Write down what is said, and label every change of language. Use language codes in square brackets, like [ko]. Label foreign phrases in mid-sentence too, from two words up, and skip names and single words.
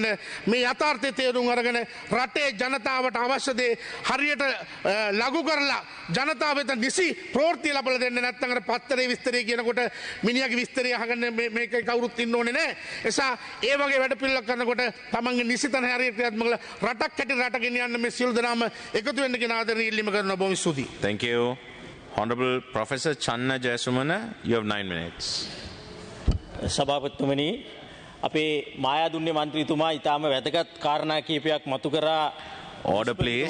[si] මේ යථාර්ථය තේරුම් අරගෙන රටේ ජනතාවට අවශ්‍ය දේ හරියට ලඝු කරලා ජනතාව වෙත නිසි ප්‍රවෘත්ති ලබා දෙන්න නැත්නම් අර පත්තරේ විස්තරය කියනකොට මිනිහාගේ විස්තරය අහගන්න මේක කවුරුත් ඉන්න ඕනේ නැහැ. එසා ඒ වගේ වැඩ පිළිවෙලක් කරනකොට තමන්ගේ නිසිතන හරියට ක්‍රියාත්මක රටක් හැටි රට ගෙනියන්න මේ සියලු දෙනාම එකතු වෙන්න කියන ආදරණීය ඉල්ලීම කරනවා. බොහොම ස්තුතියි. [en] Thank you. Honorable Professor Channa Jayasumana, you have 9 minutes. [si] සභාපතිතුමනි අපේ මායාදුන්නේ මන්ත්‍රීතුමා ඊටාම වැදගත් කාරණා කීපයක් මතු කරා. [en] Order please.